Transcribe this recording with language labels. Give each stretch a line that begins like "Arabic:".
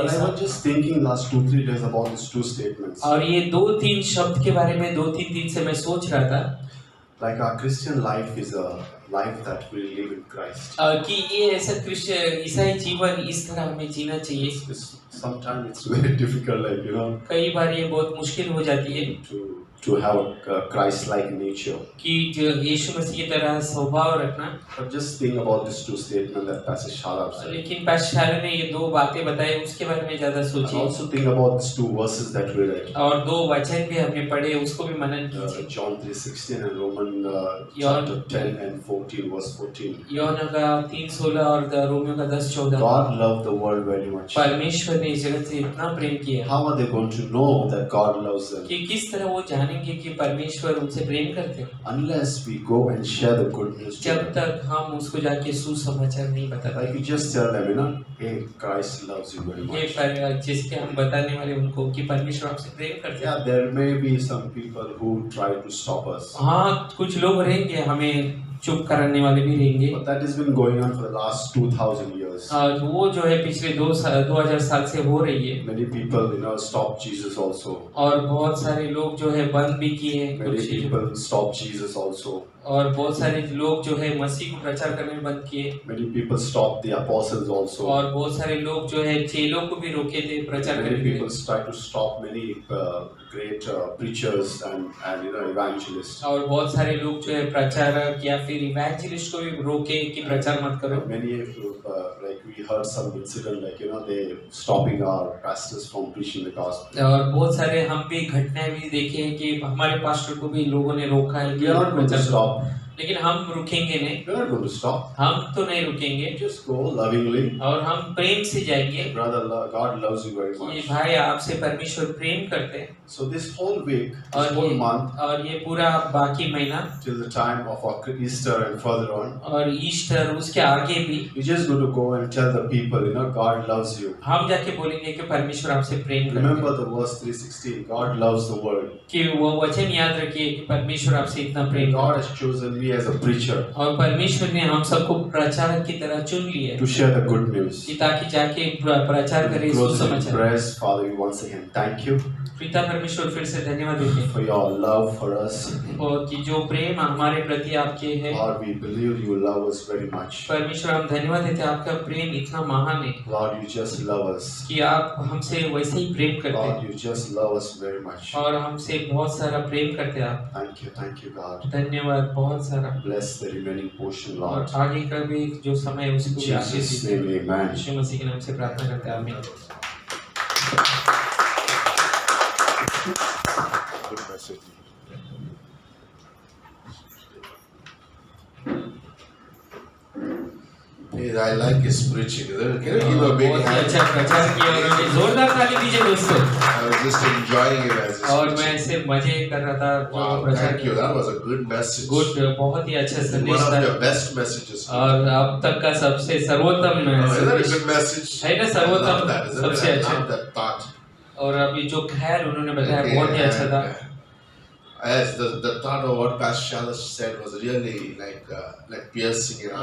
English: But I was just thinking last 2-3 days about these two statements.
Hindi: और ये 2-3 शब्द के बारे में 2-3 दिन से मैं सोच रहा था।
English: Like our Christian life is a life that we live in Christ.
Hindi: कि ये ऐसा ईसाई जीवन इस तरह हमें जीना चाहिए।
English: Sometimes it's very difficult, like
Hindi: कई बार ये बहुत मुश्किल हो जाती है
English: to have a Christ-like nature.
Hindi: कि यीशु मसीह की तरह स्वभाव रखना।
English: But just think about these two statements that Pastor Shala said.
Hindi: लेकिन पास्टर शाला ने ये 2 बातें बताई उसके बारे में ज्यादा
English: And
Hindi: सोचिए।
English: also think about these 2 verses that we read.
Hindi: और 2 वचन भी हमने पढ़े उसको भी मनन कीजिए।
English: John 3:16 and Romans chapter 10 and 14 verse 14.
Hindi: यूहन्ना का 3:16 और रोमियो का 10:14।
English: God loved the world very much.
Hindi: परमेश्वर ने इस जगत से इतना प्रेम किया।
English: How are they going to know that God loves them?
Hindi: कि किस तरह वो जानेंगे कि परमेश्वर उनसे प्रेम करते हैं?
English: Unless we go and share the good news to
Hindi: जब
English: them.
Hindi: तक हम उसको जाके सुसमाचार नहीं बताते।
English: Like you just tell them, hey, Christ loves you very
Hindi: ये
English: much.
Hindi: जिसके हम बताने वाले उनको कि परमेश्वर आपसे प्रेम करते हैं।
English: Yeah, there may be some people who try to stop us.
Hindi: हाँ, कुछ लोग रहेंगे हमें चुप कराने वाले भी रहेंगे।
English: But that has been going on for the last 2000 years.
Hindi: वो जो है पिछले 2000 साल से हो रही है।
English: Many people, stop Jesus also.
Hindi: और बहुत सारे लोग जो है बंद भी किए हैं
English: Many
Hindi: कुछ चीज़ों
English: people stop Jesus also.
Hindi: और बहुत सारे लोग जो है मसीह को प्रचार करने में बंद किए।
English: Many people stop the apostles also.
Hindi: और बहुत सारे लोग जो है चेलों को भी रोके थे प्रचार
English: Many
Hindi: करने
English: people
Hindi: में।
English: try to stop many great preachers and evangelists.
Hindi: और बहुत सारे लोग जो है प्रचारक या फिर इवेंजलिस्ट को भी रोके कि प्रचार मत करो।
English: Many like we heard some incident like they stopping our pastors from preaching the gospel.
Hindi: और बहुत सारे हम भी घटनाएं भी देखे हैं कि हमारे पास्टर को भी लोगों ने रोका है कि
English: We are not going to
Hindi: प्रचार
English: stop.
Hindi: करो। लेकिन हम रुकेंगे नहीं।
English: We are not going to stop.
Hindi: हम तो नहीं रुकेंगे
English: Just go lovingly.
Hindi: और हम प्रेम से जाएंगे।
English: Brother, God loves you very
Hindi: ये
English: much.
Hindi: भाई आपसे परमेश्वर प्रेम करते हैं।
English: So this whole week, this
Hindi: और
English: whole month,
Hindi: और ये पूरा बाकी महीना
English: till the time of our Easter and further on,
Hindi: और ईस्टर उसके आगे भी
English: you're just going to go and tell the people, God loves you.
Hindi: हम जाके बोलेंगे कि परमेश्वर आपसे प्रेम करते
English: Remember
Hindi: हैं।
English: the verse 3:16. God loves the world.
Hindi: कि वो वचन याद रखिए कि परमेश्वर आपसे इतना प्रेम
English: God
Hindi: करता
English: has chosen me as a preacher
Hindi: है। और परमेश्वर ने हम सबको प्रचारक की तरह चुन लिया है
English: to share the good news.
Hindi: कि ताकि जाके प्रचार करें
English: Close in
Hindi: सुसमाचार।
English: prayers, Father, we once again thank you
Hindi: पिता परमेश्वर फिर से धन्यवाद देते हैं
English: for your love for us.
Hindi: और कि जो प्रेम हमारे प्रति आपके है।
English: Lord, we believe you love us very much.
Hindi: परमेश्वर हम धन्यवाद देते हैं आपका प्रेम इतना महान है
English: Lord, you just love us.
Hindi: कि आप हमसे वैसे ही प्रेम करते
English: Lord,
Hindi: हैं
English: you just love us very much.
Hindi: और हमसे बहुत सारा प्रेम करते हैं आप।
English: Thank you, God.
Hindi: धन्यवाद बहुत सारा।
English: Bless the remaining portion,
Hindi: और
English: Lord.
Hindi: आगे का भी जो समय है उसको भी आशीष
English: Jesus'
Hindi: दीजिए।
English: name, amen.
Hindi: यीशु मसीह के नाम से प्रार्थना करते हैं आमीन।
English: Good message. I like his preaching. Can you give a big
Hindi: बहुत ही
English: hand?
Hindi: अच्छा प्रचार किया उन्होंने। जोरदार ताली दीजिए दोस्तों।
English: I was just enjoying it as he's
Hindi: और मैं
English: preaching.
Hindi: ऐसे मजे कर रहा था जो
English: Wow,
Hindi: प्रचार
English: thank you.
Hindi: किया।
English: That was a good message.
Hindi: Good बहुत ही अच्छा
English: One
Hindi: संदेश
English: of
Hindi: था
English: your best messages.
Hindi: और अब तक का सबसे सर्वोत्तम
English: Oh, isn't that a
Hindi: संदेश
English: good message?
Hindi: है ना
English: I
Hindi: सर्वोत्तम
English: love that, isn't it?
Hindi: सबसे
English: I
Hindi: अच्छा।
English: love that thought.
Hindi: और अभी जो खैर उन्होंने बताया बहुत ही अच्छा था।
English: Yes, the thought of what Pastor Shala said was really like piercing in our